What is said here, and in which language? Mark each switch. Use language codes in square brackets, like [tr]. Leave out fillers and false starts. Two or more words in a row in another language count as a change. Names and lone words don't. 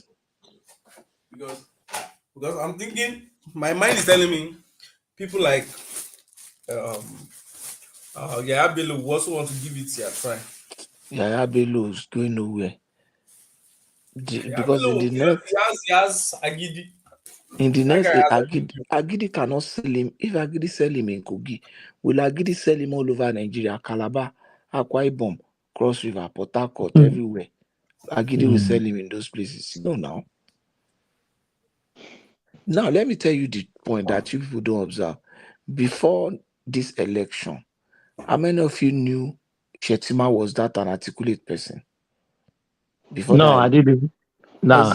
[en] Because I'm thinking, my mind is telling me people like Yaya Bello who also want to give it a try. Yaya Bello is going nowhere. Because in the next, he has Agidi. In the next, Agidi cannot sell him. If Agidi sell him in Kogi, will Agidi sell him all over Nigeria, Calabar, Akwa Ibom, Cross River, Port Harcourt, everywhere? Agidi will sell him in those places. You know now. Now, let me tell you the point that you people don't observe. Before this election, how many of you knew Shetima was that an articulate person? I didn't. Nah.